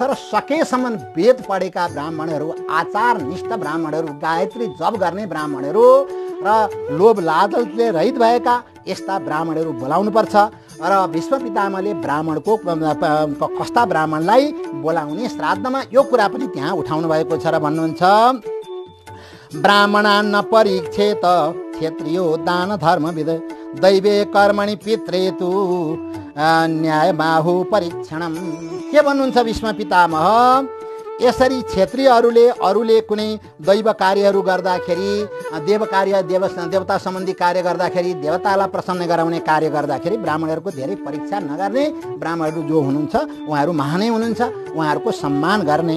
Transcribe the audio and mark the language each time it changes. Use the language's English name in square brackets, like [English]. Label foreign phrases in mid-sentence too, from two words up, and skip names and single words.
[Nepali] र सकेसम्म वेद पढेका ब्राह्मणहरू, आचारनिष्ठ ब्राह्मणहरू, गायत्री जप गर्ने ब्राह्मणहरू र लोभ लालचले रहित भएका यस्ता ब्राह्मणहरू बोलाउनुपर्छ। र भीष्म पितामहले ब्राह्मणको कस्ता ब्राह्मणलाई बोलाउने श्राद्धमा यो कुरा पनि त्यहाँ उठाउनु भएको छ र भन्नुहुन्छ, [Sanskrit] ब्राह्मणान् न परीक्षेत क्षत्रियो दान धर्मविद दैवे कर्मणि पित्रे तु न्यायमाहु परीक्षणम। [Nepali] के भन्नुहुन्छ भीष्म पितामह, यसरी क्षत्रियहरूले कुनै दैव कार्यहरू गर्दाखेरि, देव कार्य देवता सम्बन्धी कार्य गर्दाखेरि, देवतालाई प्रसन्न गराउने कार्य गर्दाखेरि ब्राह्मणहरूको धेरै परीक्षा नगर्ने, ब्राह्मणहरू जो हुनुहुन्छ उहाँहरू महानै हुनुहुन्छ, उहाँहरूको सम्मान गर्ने।